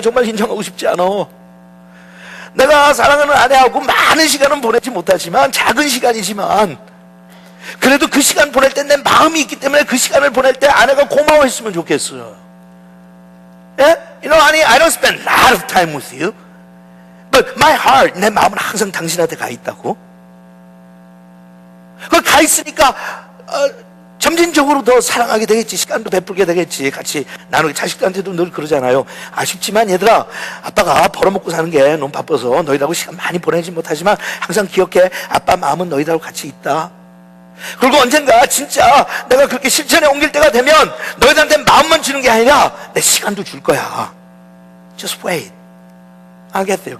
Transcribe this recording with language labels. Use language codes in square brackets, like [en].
[ko] 정말 인정하고 싶지 않아. 내가 사랑하는 아내하고 많은 시간은 보내지 못하지만 작은 시간이지만 그래도 그 시간 보낼 때 내 마음이 있기 때문에 그 시간을 보낼 때 아내가 고마워했으면 좋겠어요. 예? [en] You know, honey, I don't spend a lot of time with you, but my heart, [ko] 내 마음은 항상 당신한테 가 있다고. 그 가 있으니까 점진적으로 더 사랑하게 되겠지. 시간도 베풀게 되겠지. 같이 나누게. 자식들한테도 늘 그러잖아요. 아쉽지만 얘들아, 아빠가 벌어먹고 사는 게 너무 바빠서 너희들하고 시간 많이 보내지 못하지만 항상 기억해. 아빠 마음은 너희들하고 같이 있다. 그리고 언젠가 진짜 내가 그렇게 실천에 옮길 때가 되면 너희들한테 마음만 주는 게 아니라 내 시간도 줄 거야. [en] Just wait. [ko] 알겠대요.